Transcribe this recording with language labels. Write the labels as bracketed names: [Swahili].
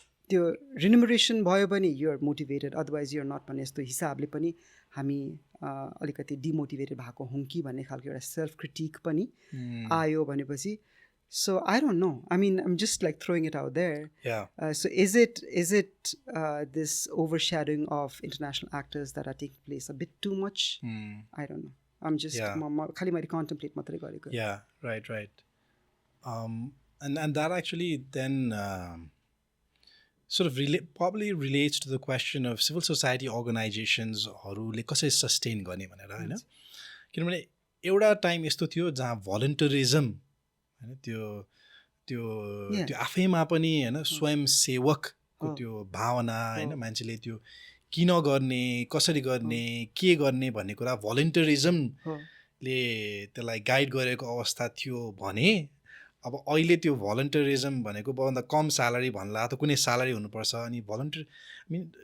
[Nepali] त्यो रिन्युमरेसन भयो भने [English] you're motivated, otherwise you're not [Nepali] भन्ने यस्तो हिसाबले पनि हामी अलिकति डिमोटिभेटेड भएको हौँ कि भन्ने खालको एउटा सेल्फ क्रिटिक पनि आयो भनेपछि [English] so I don't know, I mean I'm just like throwing it out there. So is it this overshadowing of international actors that are taking place a bit too much? I don't know, I'm just khali [Nepali] मैले contemplate मात्रै गरेको. [English] Right. And that actually then sort of probably relates to the question of civil society organizations [Nepali] हरूले कसरी sustain गर्ने भनेर होइन। किनभने एउटा टाइम यस्तो थियो जहाँ भलन्टरिजम होइन त्यो आफैमा पनि होइन स्वयंसेवकको त्यो भावना होइन, मान्छेले त्यो किन गर्ने, कसरी गर्ने, के गर्ने भन्ने कुरा भलन्टरिजमले त्यसलाई गाइड गरेको अवस्था थियो भने अब अहिले त्यो भलन्टरिजम भनेको भन्दा कम स्यालेरी भन्ला त कुनै स्यालेरी हुनुपर्छ अनि भलन्टरी आई मिन